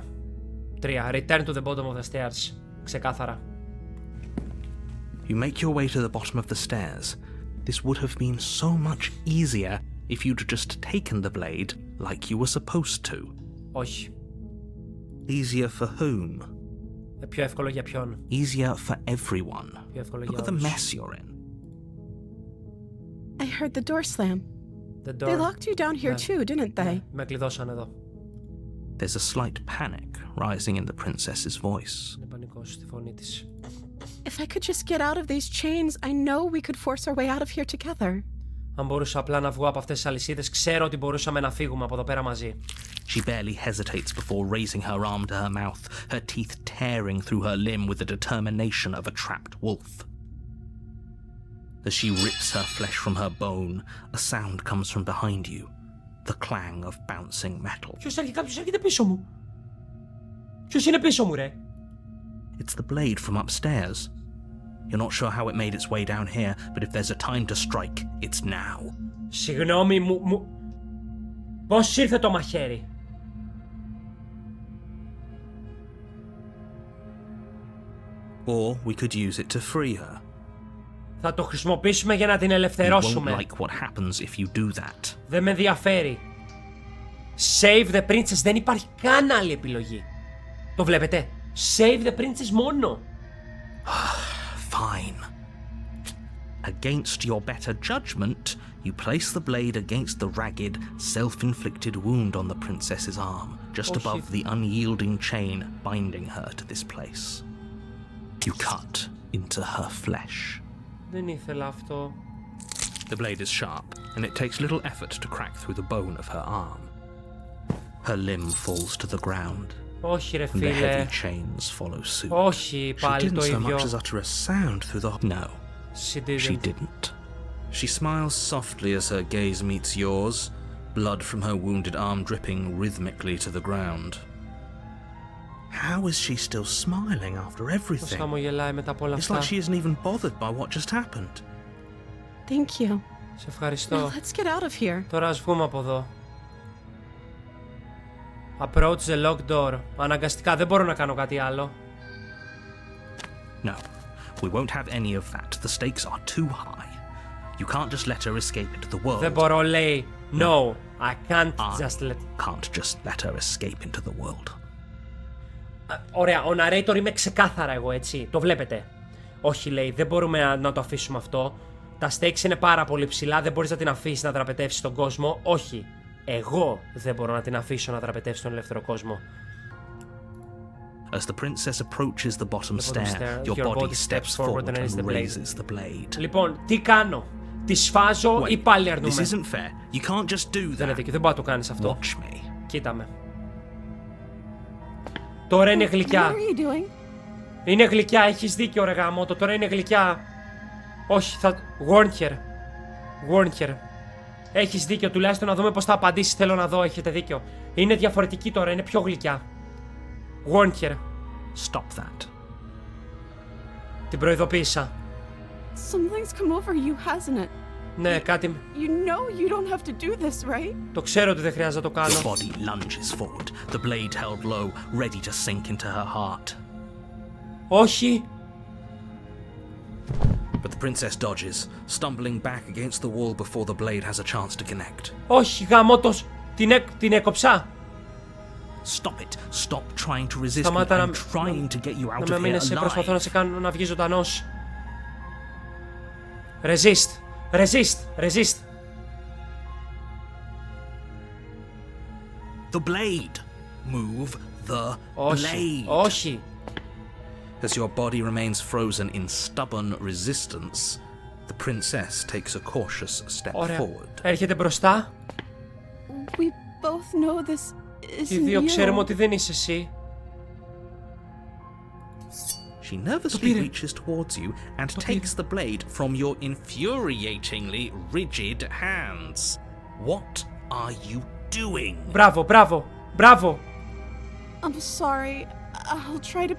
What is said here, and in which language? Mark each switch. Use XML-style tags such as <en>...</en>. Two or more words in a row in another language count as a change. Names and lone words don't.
<en>3. Return to the bottom of the stairs.</en> <el>Ξεκάθαρα.</el> <en>You make your way to the bottom of the stairs. This would have been so much easier if you'd just taken the blade like you were supposed to.</en> <el>Όχι.</el> <en>Easier for whom?</en> <el>Πιο εύκολο για ποιον?</el> <en>Easier for everyone.</en> <el>Πιο εύκολο</el> <en>Look</en> <el>για</el> <en>at the</en> <el>όλους.</el> <en>mess you're in. I heard the door slam. The door. They locked you down here too, didn't they?</en> <el>Με κλειδώσαν εδώ.</el> <en>There's a slight panic rising in the princess's voice.</en> <el>Είναι πανικός στη φωνή της.</el> <en>If I could just get out of these chains, I know we could force our way out of here together.</en> <el>Αν μπορούσα απλά να βγω από αυτές τις αλυσίδες, ξέρω ότι μπορούσαμε να φύγουμε από εδώ πέρα μαζί.</el> <en>She barely hesitates before raising her arm to her mouth, her teeth tearing through her limb with the determination of a trapped wolf. As she rips her flesh from her bone, a sound comes from behind you, the clang of bouncing metal.</en> <el>Κάποιος έρχεται πίσω μου. Ποιος είναι πίσω μου, ρε?</el> <en>It's the blade from upstairs. You're not sure how it made its way down here, but if there's a time to strike, it's now.</en> <el>Συγγνώμη μου... Πώς ήρθε το μαχαίρι?</el> <en>Or we could use it to free her.</en> <el>Θα το χρησιμοποιήσουμε για να την</el> <en>You won't</en> <el>ελευθερώσουμε.</el> <en>like what happens if you do that.</en> <el>Δεν με ενδιαφέρει.</el> <en>Save the princess,</en> <el>δεν υπάρχει καν άλλη επιλογή. Το βλέπετε?</el> <en>Save the princess μόνο. Fine. Against your better judgment, you place the blade against the ragged, self-inflicted wound on the princess's arm, just above the unyielding chain binding her to this place. You cut into her flesh.</en> <el>Δεν ήθελα αυτό.</el> <en>The blade is sharp, and it takes little effort to crack through the bone of her arm. Her limb falls to the ground.</en> <el>Όχι ρε</el> <en>And the</en> <el>φίλε.</el> <en>heavy chains follow suit.</en> <el>Όχι</el> <en>She</en> <el>πάλι</el> <en>didn't</en> <el>το</el> <en>so</en> <el>ίδιο.</el> <en>much as utter a sound through the... No, She didn't. she didn't. She smiles softly as her gaze meets yours, blood from her wounded arm dripping rhythmically to the ground. How is she still smiling after</en> <el>Πώς</el> <en>everything?</en> <el>χαμογελάει μετά από όλα</el> <en>It's</en> <el>αυτά.</el> <en>like she isn't even bothered by what just happened. Thank you.</en> <el>Σε</el> <en>Now</en> <el>ευχαριστώ.</el> <en>let's get out of here.</en> <el>Τώρα ας βγούμε από εδώ.</el> <en>Approach the locked door.</en> <el>Αναγκαστικά δεν μπορώ να κάνω κάτι άλλο.</el> <en>No, we won't have any of that. The stakes are too high. You can't just let her escape into the world.</en> <el>Δεν μπορώ, λέει.</el> <en>No, I can't just let... Can't just let her escape into the world.</en> <el>Ωραία, ο narrator είμαι ξεκάθαρα εγώ, έτσι. Το βλέπετε. Όχι, λέει, δεν μπορούμε να το αφήσουμε αυτό. Τα stakes είναι πάρα πολύ ψηλά, δεν μπορείς να την αφήσεις να δραπετεύσει τον κόσμο. Όχι. Εγώ δεν μπορώ να την αφήσω να δραπετεύσει τον ελεύθερο κόσμο.</el> <en>As the princess approaches the bottom stair, your body steps forward and raises the blade.</en> <el>Λοιπόν, τι κάνω? Τη σφάζω ή πάλι αρνούμε?</el> <en>This isn't fair. You can't just do</en> <el>Δεν είναι</el> <en>that.</en> <el>δίκιο, δεν μπορεί να το κάνεις αυτό.</el> <en>Watch me.</en> <el>Κοίτα με. Τώρα είναι</el> <en>What</en> <el>γλυκιά.</el> <en>are you doing?</en> <el>Είναι γλυκιά, έχεις δίκιο ρε γάμο, το τώρα είναι γλυκιά. Όχι, θα...</el> <en>Warn her.</en> <el>Έχεις δίκιο, τουλάχιστον να δούμε πώς θα απαντήσει. Θέλω να δω, έχετε δίκιο. Είναι διαφορετική τώρα, είναι πιο γλυκιά.</el> <en>Warn her. Stop that.</en> <el>Την προειδοποίησα.</el> <en>Something's come over you, hasn't it?</en> <el>Ναι, κάτι...</el> <en>You know you don't have to do this, right?</en> <el>Το ξέρω ότι δεν χρειάζεται να το κάνω.</el> <en>The body lunges forward, the blade held low, ready to sink into her heart.</en> <el>Όχι.</el> <en>But the princess dodges, stumbling back against the wall before the blade has a chance to connect.</en> <el>Όχι, γαμώτος. Την έκοψα.</el> <en>Stop it. Stop trying to resist me.</en> <el>Σταμάτα</el> <en>I'm trying to get you out</en> <el>να</el> <en>of</en> <el>με</el> <en>here</en> <el>μείνεσαι,</el> <en>alive.</en> <el>προσπαθώ να σε κάνω να βγεις ζωντανός.</el> <en>Resist. The blade. Move the blade.</en> <el>Όχι.</el> <en>As your body remains frozen in stubborn resistance, the princess takes a cautious step forward.</en> <el>Έρχεται μπροστά.</el> <en>We both know this isn't</en> <el>Οι δύο</el> <en>you.</en> <el>ξέρουμε ότι δεν είσαι εσύ.</el> <en>She nervously reaches towards you and takes the blade from your infuriatingly rigid hands. What are you doing?</en> <el>Μπράβο.</el> <en>I'm sorry. I'll try to be</en>